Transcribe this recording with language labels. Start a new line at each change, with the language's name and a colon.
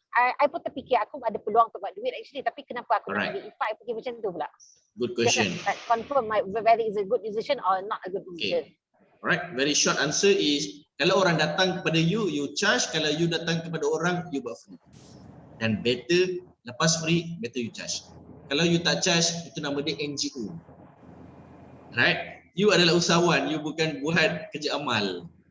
Malay: I pun terfikir aku ada peluang untuk buat duit actually, tapi kenapa aku nak ambil IFA, I fikir macam tu pula.
English: Good Just question. like confirm whether it's a good decision or not a good decision. Alright, very short answer is
Malay: kalau orang datang kepada
English: you, you charge.
Malay: Kalau you datang kepada orang, you buat free. Dan better lepas free, better you charge. Kalau you tak charge, itu nama dia NGO. Right? You adalah usahawan, you bukan buat kerja amal.